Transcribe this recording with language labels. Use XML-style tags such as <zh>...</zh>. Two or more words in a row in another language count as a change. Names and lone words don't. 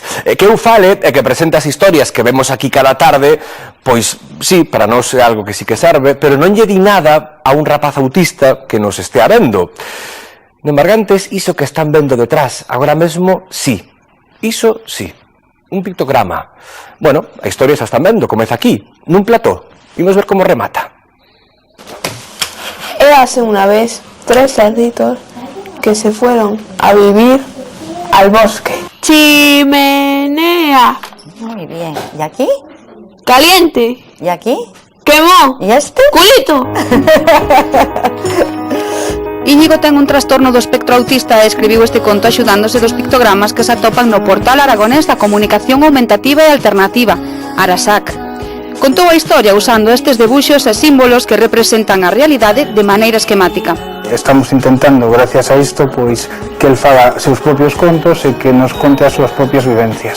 <gl>Que eu fale e que presente as historias que vemos aquí cada tarde, pois sí, para nós é algo que sí que serve, pero non lle di nada a un rapaz autista que nos estea vendo. No embargantes, iso que están vendo detrás, agora mesmo, sí. Iso sí. Un pictograma. Bueno, a historia xa están vendo, comeza aquí, nun plató. Imos ver como remata.</gl> <es>Érase una vez 3 cerditos que se fueron a vivir al bosque. Chimenea. Muy bien. ¿Y aquí? Caliente. ¿Y aquí? Quemó. ¿Y este? Culito.</es> <gl>Íñigo ten un trastorno do espectro autista e escribiu este conto axudándose dos pictogramas que se atopan no portal aragonés da comunicación aumentativa e alternativa, Arasac. Contou a historia usando estes debuxos e símbolos que representan a realidade de maneira esquemática. Estamos intentando, gracias a isto, pois que el faga seus propios contos e que nos conte as súas propias vivencias.</gl>